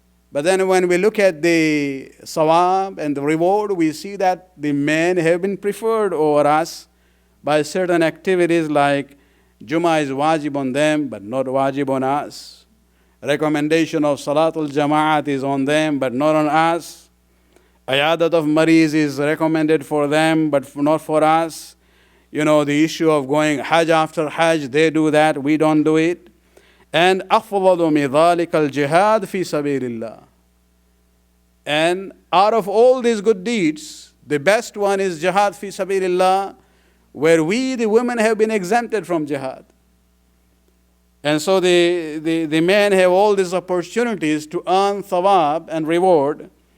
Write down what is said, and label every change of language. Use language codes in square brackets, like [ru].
[en] But then when we look at the sawab and the reward, we see that the men have been preferred over us by certain activities like Jummah is wajib on them, but not wajib on us. Recommendation of Salatul Jama'at is on them, but not on us. Ayadat of Mariz is recommended for them, but not for us. The issue of going Hajj after Hajj, they do that, we don't do it. And [ar] أفضل من ذلك الجهاد في سبيل الله. [en] And out of all these good deeds, the best one is jihad fi sabilillah, where we, the women, have been exempted from jihad. And so the men have all these opportunities to earn thawab and reward.